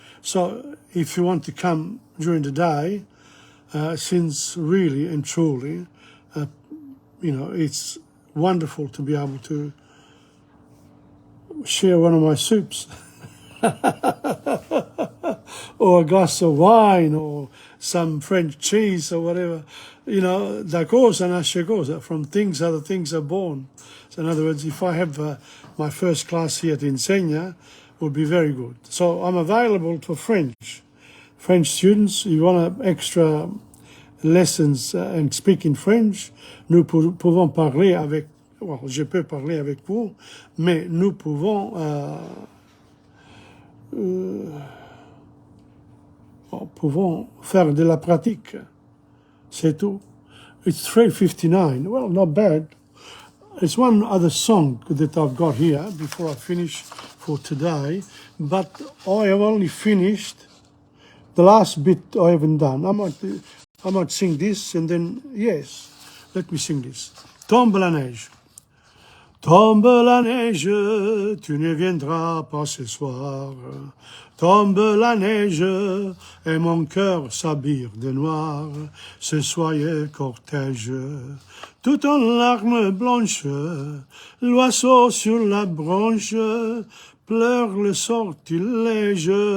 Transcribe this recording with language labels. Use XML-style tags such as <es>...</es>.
<en>So if you want to come during the day, since really and truly, it's wonderful to be able to share one of my soups or a glass of wine or some French cheese or whatever.</en> <it>Da cosa nasce cosa.</it> <en>From things, other things are born. So in other words, if I have my first class here at Insegna, it would be very good. So I'm available for French students. You want extra lessons and speak in French,</en> <fr>nous pouvons parler avec, je peux parler avec vous, mais nous pouvons faire de la pratique. C'est tout.</fr> <en>It's 3:59. Well, not bad. There's one other song that I've got here before I finish for today, but I have only finished the last bit. I haven't done. I might sing this and then, yes, let me sing this. Tombe la neige.</en> <fr>Tombe la neige, tu ne viendras pas ce soir. Tombe la neige, et mon cœur s'habille de noir. Ce soyeux cortège, tout en larmes blanches, l'oiseau sur la branche pleure le sortilège.</fr>